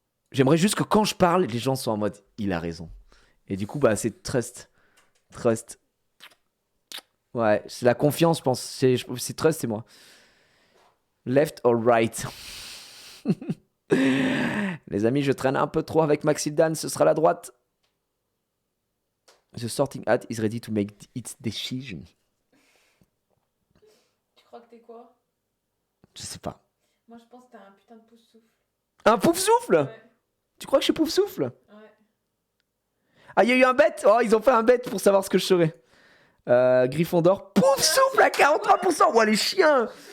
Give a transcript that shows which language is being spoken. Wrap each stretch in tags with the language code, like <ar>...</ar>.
<fr>J'aimerais juste que quand je parle, les gens soient en mode, il a raison. Et du coup, bah, c'est trust. Trust. Ouais, c'est la confiance, je pense. C'est trust, c'est moi.</fr> <en>Left or right?</en> <fr>Les amis, je traîne un peu trop avec Maxildan, ce sera la droite.</fr> <en>The sorting hat is ready to make its decision.</en> <fr>Tu crois que t'es quoi? Je sais pas. Moi, je pense que t'es un putain de pouf-souffle. Un pouf-souffle? Ouais. Tu crois que je suis pouf-souffle? Ouais. Ah, il y a eu un bet? Oh, ils ont fait un bet pour savoir ce que je serais. Gryffondor, pouf-souffle à 43%. Ouah, les chiens!</fr>